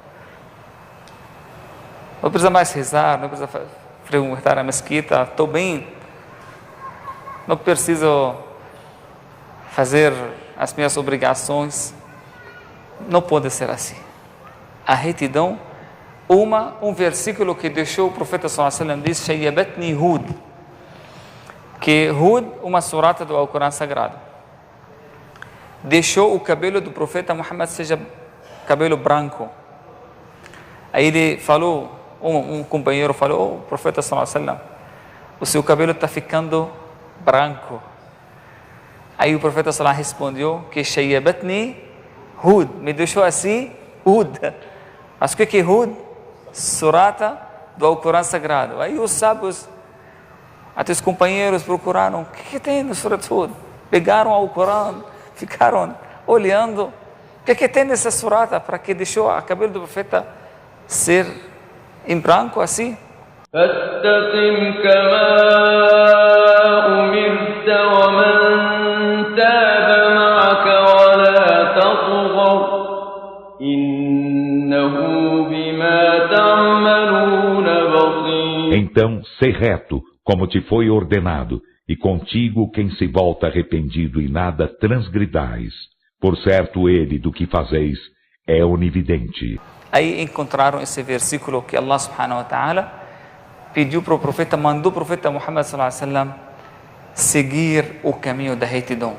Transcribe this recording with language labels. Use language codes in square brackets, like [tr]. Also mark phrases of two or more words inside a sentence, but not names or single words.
[pt] Não precisa mais rezar, não precisa frequentar a mesquita, estou bem. Não preciso fazer as minhas obrigações. Não pode ser assim. A retidão, um versículo que deixou o profeta [ar] صلى الله عليه وسلم [pt] diz, Shayyabatni Hud, que Hud, uma surata do Alcorão Sagrado, deixou o cabelo do profeta Muhammad seja cabelo branco. Aí ele falou, um companheiro falou, o profeta [ar] صلى الله عليه وسلم, [pt] o seu cabelo está ficando branco. Aí o profeta [ar] صلى الله عليه وسلم [pt] respondeu que shayyabatni Hud, me deixou assim Hud. Mas o que é Hud? Surata do Alcorão Sagrado. Aí os sábios, até os companheiros procuraram, o que tem no Surat Hud? Pegaram o Alcorão, ficaram olhando, o que tem nessa surata para que deixou o cabelo do profeta ser em branco assim? [ar] فاستقم كما أمرت ومن تاب معك ولا تطغوا إنه بما تعملون بصير. [pt] Então, sê reto, como te foi ordenado, e contigo quem se volta arrependido e nada transgridais. Por certo, ele do que fazeis é onividente. Aí encontraram esse versículo que [ar] الله سبحانه وتعالى [pt] pediu para o profeta, mandou o profeta Muhammad [ar] صلى الله عليه وسلم [pt] seguir o caminho da retidão.